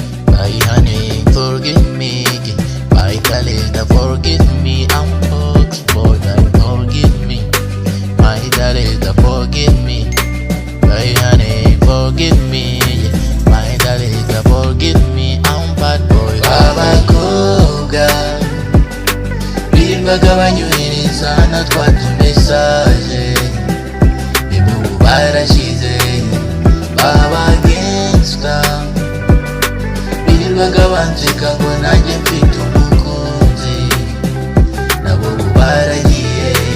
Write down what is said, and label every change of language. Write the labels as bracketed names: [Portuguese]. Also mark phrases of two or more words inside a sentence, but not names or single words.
[English] My honey, forgive me. My darling, ska forgive me. I'm fucked, but I forgive me. My darling, ska forgive me. My honey, forgive me. My darling, ska forgive me. I'm bad boy. [Kinyarwanda] Abakobwa birirwaga banyohereza na twa tumessage, ubu barashize. Baba gangsta birirwaga banseka ngo nanjye mfite umukunzi, nabo ubu baragiye.